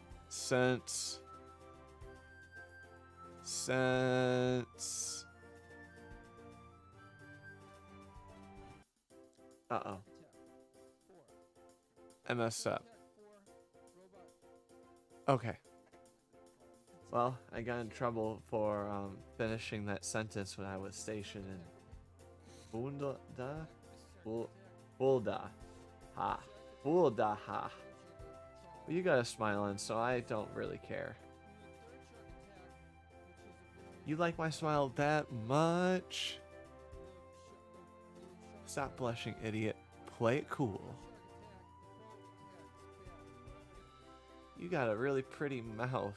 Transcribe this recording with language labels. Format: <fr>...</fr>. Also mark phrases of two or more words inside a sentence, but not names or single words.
<en>Uh-oh. I messed up. Okay. Well, I got in trouble for finishing that sentence when I was stationed in Bulda. Ha. Bulda ha. Well, you got a smile on, so I don't really care. You like my smile that much? Stop blushing, idiot. Play it cool. You got a really pretty mouth.</en>